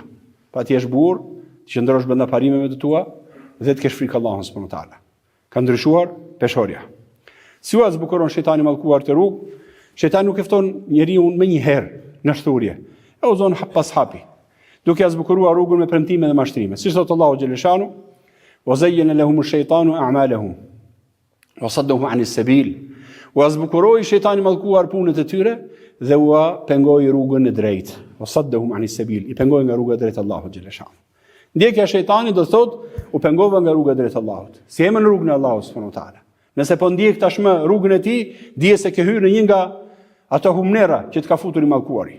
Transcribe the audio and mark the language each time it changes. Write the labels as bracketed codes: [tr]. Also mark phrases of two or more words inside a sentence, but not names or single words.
[sq] Pa të jesh burr, të qëndrosh brenda parimeve të tua dhe të kesh frikë Allahun [ar] سبحانه وتعالى. [sq] Ka ndryshuar peshorja. Si u zbukuron shejtani mallkuar të rrugë, shejtani nuk e fton njeriu më një herë në shturje. E uzon hap pas hapi, duke ia zbukuruar rrugën me premtime dhe mashtrime. Siç thot Allahu xhaleshanu, [ar] وزين لهم الشيطان أعمالهم وصدهم عن السبيل. [sq] U zbukuroi shejtani mallkuar punët e tyre dhe u pengoi rrugën e drejtë. [ar] وصدهم عن السبيل. [sq] I pengoi nga rruga e drejtë Allahu xhaleshanu. Ndjekja e shejtanit do thot u pengova nga rruga e drejtë Allahut. Si jemi në rrugën e Allahut [ar] سبحانه وتعالى. [sq] Nëse po ndjek tashmë rrugën e tij, dije se ke hyrë në një nga ato humnera që të ka futur i mallkuari.